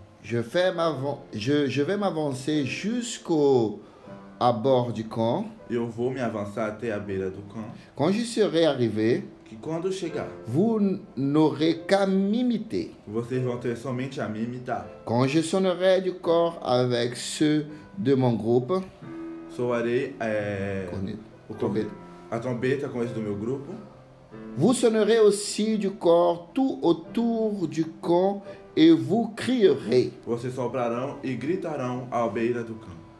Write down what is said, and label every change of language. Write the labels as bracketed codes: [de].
[fr] Je vais m'avancer jusqu'au bord du camp. [pt] Eu vou me avançar até a beira do campo, [fr] Quand j'y serai arrivé, [pt] que quando eu chegar, [fr] vous n'aurez qu'à m'imiter. [pt] vocês vão ter somente a me imitar. [fr] Quand je sonnerai du corps avec ceux de mon groupe, [pt] Soarei [fr] trompette. [pt] a trombeta com esse do meu grupo. [fr] Vous sonnerez aussi du corps tout autour du camp et vous crierez [pt] Vocês soprarão e gritarão à beira do campo.